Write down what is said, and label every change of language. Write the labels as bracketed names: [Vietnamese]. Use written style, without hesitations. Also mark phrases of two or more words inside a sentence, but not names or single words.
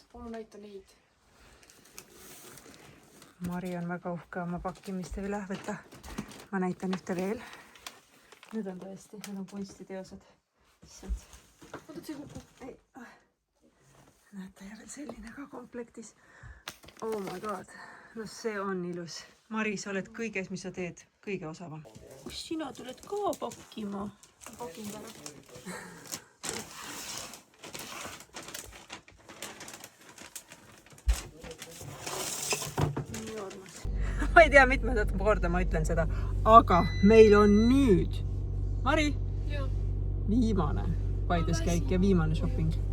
[Estonian] Palun näita neid. Mari on väga uhke oma pakkimiste üle. Võta, ma näitan ühte veel. Need on tõesti, need on kunstiteosed. Issand. Oota, see kukku. Näete, ja veel selline ka komplektis. [English] Oh my god. [Estonian] No see on ilus. Mari, sa oled kõiges, mis sa teed, kõige osavam. Kus sina tuled ka pakkima? Pakin täna. Ma ei tea, mitmendat korda ma ütlen seda, aga meil on nüüd, Mari, viimane Paides käik ja viimane shopping.